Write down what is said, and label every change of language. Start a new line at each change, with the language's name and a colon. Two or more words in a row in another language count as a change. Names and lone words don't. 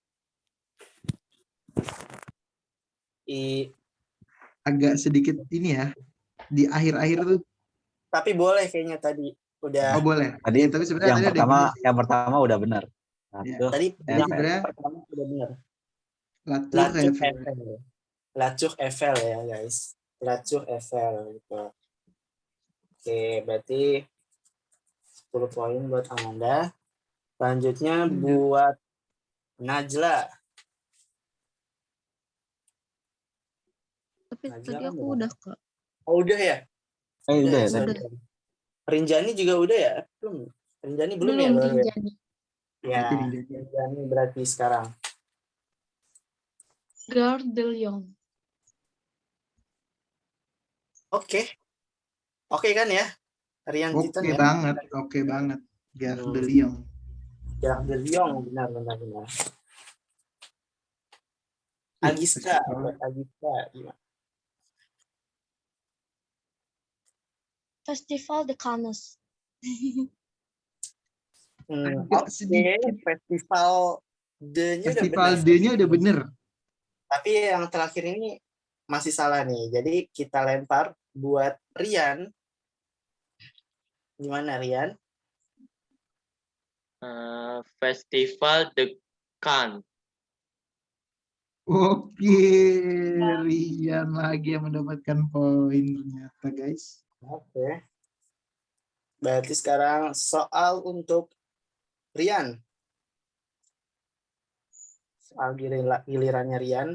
Indonesian: Agak sedikit ini ya. Di akhir-akhir tuh. Tapi boleh kayaknya tadi. Udah. Oh boleh. Tadi Iya, tapi sebenarnya yang tadi ada pertama, benar sih. yang pertama udah benar. Ya. Tadi Jadi yang sebenarnya pertama udah benar. La La Tour Tour Eiffel. Eiffel. La Tour Eiffel ya guys. La Tour Eiffel gitu. Oke, berarti 10 poin buat Amanda. Selanjutnya buat Najla. Tapi Najla tadi kan aku udah. udah, Kak. Oh udah ya? Udah ya sorry. tadi. Rinjani juga udah ya? Belum. Rinjani belum ya? Belum Baru ya? Rinjani. Ya, Rinjani berarti sekarang. Gare de Lyon. Oke. Oke kan ya? Rian Titan Oke ya? banget. Gare de Lyon. Gare de Lyon, benar. Agista, gimana? Festival de Cannes. Agak Oke, sedikit. festival D-nya udah Festival benar. D-nya udah bener. Tapi yang terakhir ini masih salah nih. Jadi kita lempar buat Rian. Gimana Rian? Festival de Cannes. Oke, Rian lagi yang mendapatkan poin ternyata guys. Oke. Berarti sekarang soal untuk Rian. Soal gilirannya Rian.